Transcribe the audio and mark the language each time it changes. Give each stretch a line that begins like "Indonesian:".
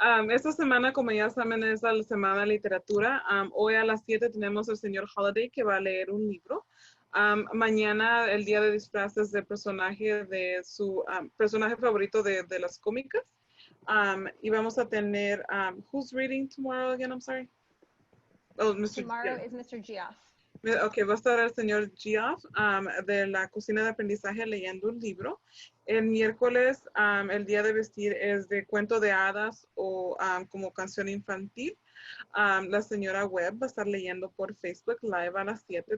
Spanish: Esta semana, como ya saben, es la semana de literatura. Hoy a las 7 tenemos al señor Holiday que va a leer un libro. Mañana, el día de disfraces de personaje de su personaje favorito de las cómicas. Y vamos a tener,
English: who's reading tomorrow again? I'm sorry. Oh, Tomorrow is Mr. Geoff.
Spanish: Ok, va a estar el señor Geoff de la cocina de aprendizaje leyendo un libro. El miércoles, el día de vestir es de cuento de hadas o como canción infantil. La señora Webb va a estar leyendo por Facebook Live a las 7.